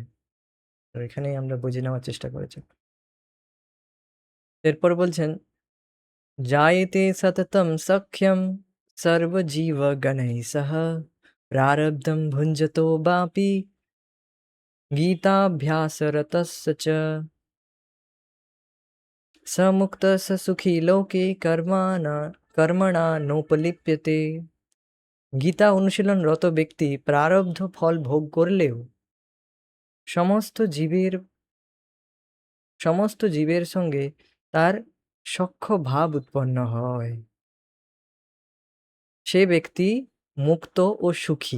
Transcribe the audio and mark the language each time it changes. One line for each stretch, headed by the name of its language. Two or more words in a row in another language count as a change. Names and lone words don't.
Bangla: তো এখানেই আমরা বুঝে নেওয়ার চেষ্টা করেছি। এরপর বলছেন,
Sanskrit: জায়েতে সততম সখ্যম সর্বজীবগণैः সহ প্রারব্ধম ভুঞ্জতো বাপি গীতাভ্যাসরতস্য চ स मुक्तः स सुखी लोके কর্মণা নোপলিপ্যতে।
Bangla: গীতা অনুশীলনরত ব্যক্তি প্রারব্ধ ফল ভোগ করলেও সমস্ত জীবের সমস্ত জীবের সঙ্গে তার সখ্য ভাব উৎপন্ন হয়। সে ব্যক্তি মুক্ত ও সুখী।